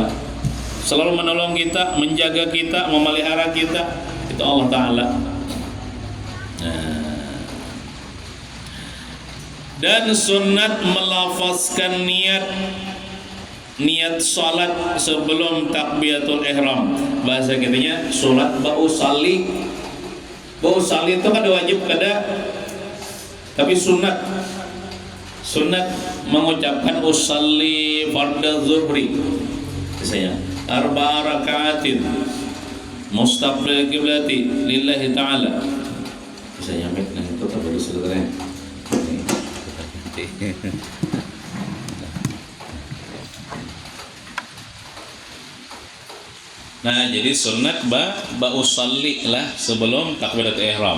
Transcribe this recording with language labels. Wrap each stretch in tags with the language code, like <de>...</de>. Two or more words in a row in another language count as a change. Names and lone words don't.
<bjn>Selalu menolong kita, menjaga kita, memelihara kita, itu Allah Ta'ala. Dan sunat melafazkan niat salat sebelum takbiratul ihram. Bahasa kitanya salat ba'usalli. Ba'usalli itu kan wajib kada, tapi sunat mengucapkan</bjn> <ar>أصلي فرض الظهر.</ar> <bjn>Misalnya</bjn> <ar>أربع ركعات مستقبل القبلة لله تعالى.</ar> <bjn>Misalnya itu tak perlu sebenarnya. Nah, jadi sunat ba'usalli lah sebelum takbiratul ihram.</bjn>